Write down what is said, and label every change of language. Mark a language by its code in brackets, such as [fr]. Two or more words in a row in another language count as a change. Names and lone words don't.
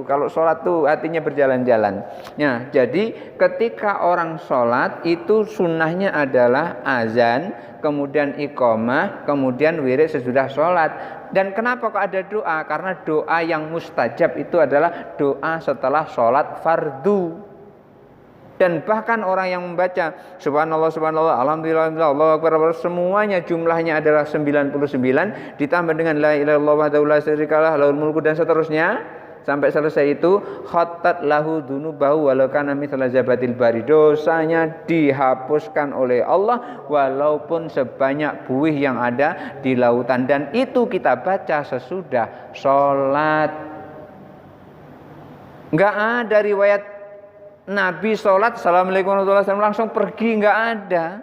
[id] Kalau sholat tuh hatinya berjalan-jalan. Nah, jadi ketika orang sholat itu sunnahnya adalah azan, kemudian iqamah, kemudian wirid sesudah sholat. Dan kenapa kok ada doa? Karena doa yang mustajab itu adalah doa setelah sholat fardu. Dan bahkan orang yang membaca [ar] سبحان الله سبحان الله الحمد لله الله أكبر [id] semuanya jumlahnya adalah 99 ditambah dengan [ar] لا إله إلا الله وحده لا شريك له له الملك [id] dan seterusnya sampai selesai itu [ar] خطت له ذنوبه ولو كان مثل زبة البري, [id] dosanya dihapuskan oleh Allah walaupun sebanyak buih yang ada di lautan. Dan itu kita baca sesudah sholat. Enggak ada riwayat Nabi sholat, [ar] السلام عليكم ورحمة الله وبركاته, [id] langsung pergi, nggak ada.